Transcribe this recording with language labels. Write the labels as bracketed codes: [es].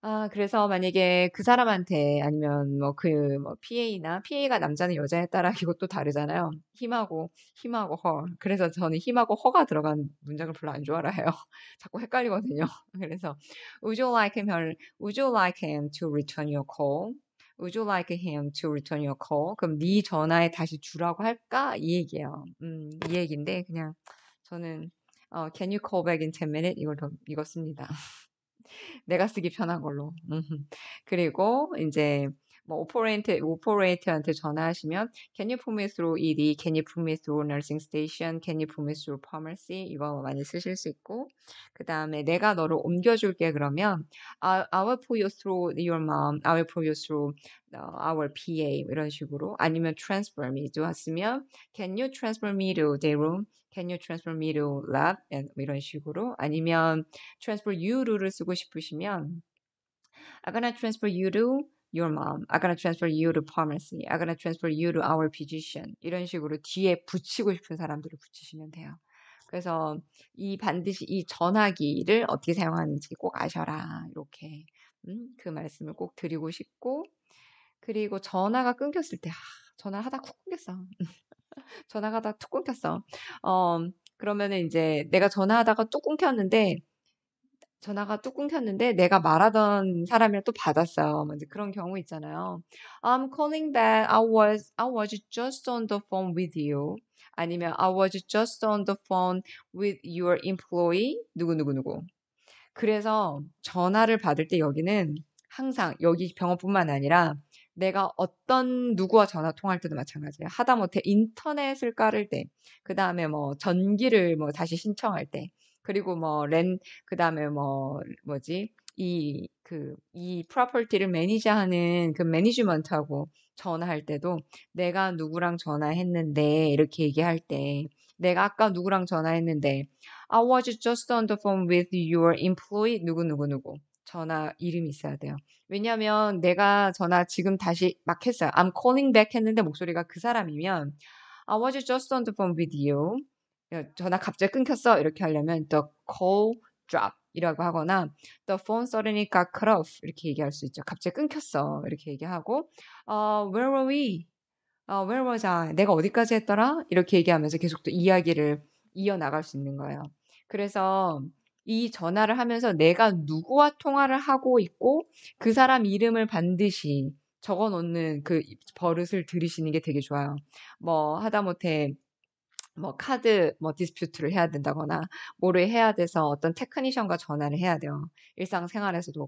[ko] 그래서 만약에 그 사람한테 아니면 PA가 남자는 여자에 따라 이것도 다르잖아요. 힘하고 허. 그래서 저는 힘하고 허가 들어간 문장을 별로 안 좋아해요. 자꾸 헷갈리거든요. [en] 그래서 Would you like him to return your call? Would you like him to return your call? [ko] 그럼 네 전화에 다시 주라고 할까? 이 얘기예요. 이 얘기인데 그냥 저는 [en] Can you call back in 10 minutes? [ko] 이거 씁니다. 내가 쓰기 편한 걸로. 그리고 이제 오퍼레이터한테 전화하시면 [en] Can you put me through ED? Can you put me through nursing station? Can you put me through pharmacy? [ko] 이거 많이 쓰실 수 있고 그 다음에 내가 너를 옮겨줄게 그러면 [en] I will put you through your mom. I will put you through our PA [ko] 이런 식으로 아니면 [en] transfer me [ko] 도 왔으면 [en] Can you transfer me to their room? Can you transfer me to lab? [ko] 이런 식으로 아니면 [en] transfer you [ko] 를 쓰고 싶으시면 [en] I'm gonna transfer you to your mom. I'm gonna transfer you to pharmacy. I'm gonna transfer you to our physician. [ko] 이런 식으로 뒤에 붙이고 싶은 사람들을 붙이시면 돼요. 그래서 반드시 이 전화기를 어떻게 사용하는지 꼭 아셔라. 이렇게 그 말씀을 꼭 드리고 싶고, 그리고 전화가 끊겼을 때 전화하다 쿡 끊겼어. 전화가 하다 툭 끊겼어. 어, 그러면은 이제 내가 전화하다가 뚝 끊겼는데 전화가 뚝 끊겼는데 내가 말하던 사람이랑 또 받았어요. 뭐 이제 그런 경우 있잖아요. [en] I'm calling back. I was just on the phone with you. [ko] 아니면 [en] I was just on the phone with your employee. [ko] 누구누구누구. 그래서 전화를 받을 때 여기는 항상 여기 병원뿐만 아니라 내가 어떤 누구와 전화 통화할 때도 마찬가지예요. 하다못해 인터넷을 깔을 때, 그 다음에 뭐 전기를 뭐 다시 신청할 때, 그리고 뭐 그 다음에 뭐 뭐지 이 프로퍼티를 매니저하는 그 매니지먼트하고 전화할 때도 내가 누구랑 전화했는데 이렇게 얘기할 때, 내가 아까 누구랑 전화했는데 [en] I was just on the phone with your employee [ko] 누구누구누구. 전화 이름이 있어야 돼요. 왜냐면 내가 전화 지금 다시 막 했어요. [en] I'm calling back [ko] 했는데 목소리가 그 사람이면 [en] I was just on the phone with you. [ko] 전화 갑자기 끊겼어. 이렇게 하려면 [en] the call drop [ko] 이라고 하거나 [en] the phone suddenly got cut off [ko] 이렇게 얘기할 수 있죠. 갑자기 끊겼어. 이렇게 얘기하고 [en] where were we? where was I? [ko] 내가 어디까지 했더라? 이렇게 얘기하면서 계속 또 이야기를 이어나갈 수 있는 거예요. 그래서 이 전화를 하면서 내가 누구와 통화를 하고 있고 그 사람 이름을 반드시 적어 놓는 그 버릇을 들이시는 게 되게 좋아요. 뭐 하다못해 뭐 카드 뭐 디스퓨트를 해야 된다거나 뭐를 해야 돼서 어떤 테크니션과 전화를 해야 돼요. 일상생활에서도.